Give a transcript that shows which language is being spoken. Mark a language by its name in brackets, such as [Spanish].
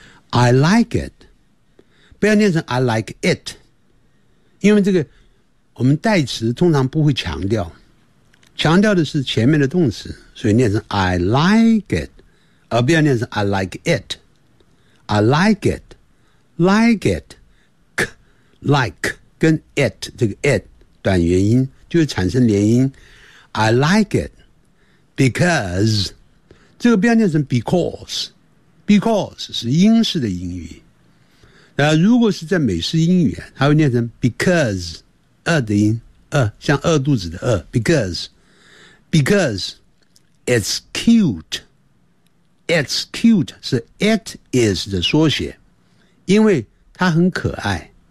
[English] I like it， [Chinese] 不要念成 I like it， 因为这个我们代词通常不会强调，强调的是前面的动词，所以念成 I like it， 而不要念成 I like it。 I like it， like it， like 跟 it 这个 it 短元音就会产生连音。 I like it because， 这个不要念成 becauseBecause 是英式的英语，那如果是在美式英语啊，它会念成 because， 饿的音，饿像饿肚子的饿 ， [English] because it's cute， [Chinese] it's cute 是 it is 的缩写，因为它很可爱。